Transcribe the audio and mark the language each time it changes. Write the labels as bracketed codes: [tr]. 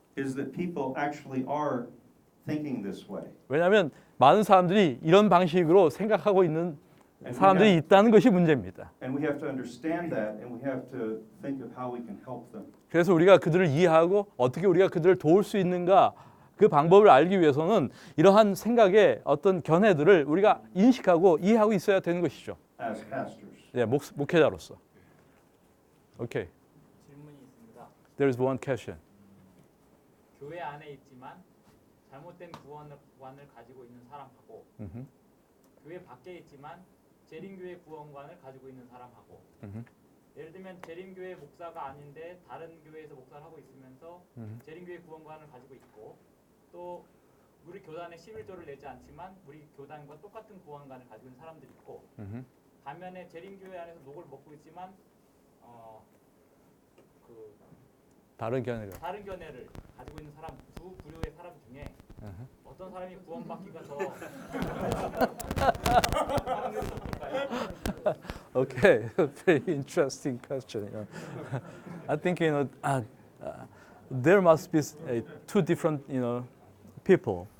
[en] Is that people actually are thinking this way. [ko] 왜냐하면 많은 사람들이 이런 방식으로 생각하고 있는 사람들이 있다는 것이 문제입니다. [en] And we have to understand that, and we have to think of how we can help them. [ko] 그래서 우리가 그들을 이해하고 어떻게 우리가 그들을 도울 수 있는가 그 방법을 알기 위해서는 이러한 생각의 어떤 견해들을 우리가 인식하고 이해하고 있어야 되는 것이죠. [en] As pastors. [ko] 네, 목회자로서. 오케이. 질문이 있습니다. [en] There is one question. [ko] 교회 안에 있지만 잘못된 구원관을 가지고 있는 사람하고 교회 밖에 있지만 재림교회 구원관을 가지고 있는 사람하고 예를 들면 재림교회 목사가 아닌데 다른 교회에서 목사를 하고 있으면서 재림교회 구원관을 가지고 있고 또 우리 교단에 11조를 내지 않지만 우리 교단과 똑같은 구원관을 가지고 있는 사람들이 있고 반면에 재림교회 안에서 녹을 먹고 있지만 다른 견해가. 다른 견해를 가지고 있는 사람 두 부류의 사람 중에 어떤 사람이 구원받기가 더 확률이 높을까요? [en] Okay, very interesting question. I think there must be two different people.